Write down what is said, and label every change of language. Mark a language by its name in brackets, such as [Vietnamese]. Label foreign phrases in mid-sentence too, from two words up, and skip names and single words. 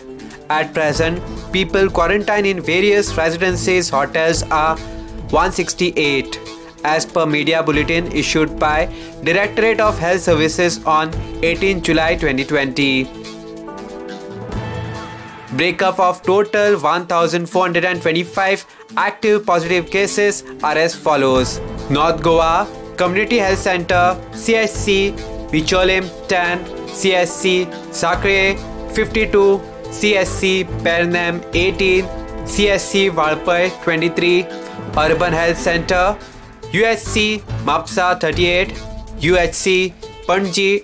[English] At present, people quarantined in various residences hotels are 168, as per media bulletin issued by Directorate of Health Services on 18 July 2020. Breakup of total 1,425 active positive cases are as follows. North Goa Community Health Center CHC Vicholim 10, CHC Sakre 52, CHC Pernam 18, CHC Valpai 23, Urban Health Center UHC Mapsa 38, UHC Panji